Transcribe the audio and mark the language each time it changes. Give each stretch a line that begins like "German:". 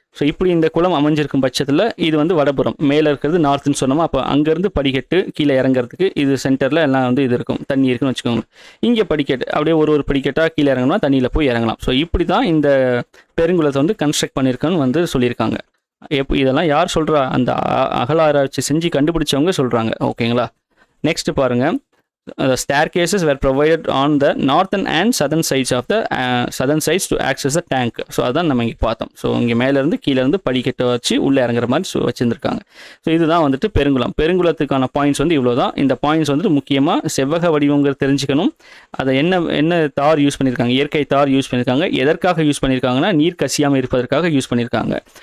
Tamil: So இப்படி இந்த குளம் அமைஞ்சிருக்கும் பட்சத்தில் இது வந்து வடபுறம், மேலே இருக்கிறது நார்த்துன்னு சொன்னோமா, அப்போ அங்கேருந்து படிக்கட்டு கீழே இறங்குறதுக்கு இது சென்டரில் எல்லாம் வந்து இது இருக்கும், தண்ணி இருக்குன்னு வச்சுக்கோங்க. இங்கே படிக்கட்டு அப்படியே ஒரு படிக்கட்டாக கீழே இறங்கணும்னா தண்ணியில் போய் இறங்கலாம். ஸோ இப்படி தான் இந்த பெருங்குளத்தை வந்து கன்ஸ்ட்ரக்ட் பண்ணியிருக்கோன்னு வந்து சொல்லியிருக்காங்க. இதெல்லாம் யார் சொல்கிறா, அந்த அகலாராய்ச்சி செஞ்சு கண்டுபிடிச்சவங்க சொல்கிறாங்க. ஓகேங்களா. நெக்ஸ்ட் பாருங்கள்,
English: the staircases were provided on the northern and southern sides of the southern sides to access the tank.
Tamil: So அதான் நம்ம இங்கே பார்த்தோம். ஸோ இங்கே மேலேருந்து கீழேருந்து படிக்கட்டை வச்சு உள்ளே இறங்குற மாதிரி வச்சுருந்துருக்காங்க. ஸோ இதுதான் வந்துட்டு பெருங்குளம். பெருங்குளத்துக்கான பாயிண்ட்ஸ் வந்து இவ்வளோ தான். இந்த பாயிண்ட்ஸ் வந்துட்டு முக்கியமாக செவ்வக வடிவங்கிறது தெரிஞ்சுக்கணும். அதை என்ன தார் யூஸ் பண்ணியிருக்காங்க, இயற்கை தார் யூஸ் பண்ணியிருக்காங்க. எதற்காக யூஸ் பண்ணியிருக்காங்கன்னா நீர் கசியாமல் இருப்பதற்காக யூஸ் பண்ணியிருக்காங்க.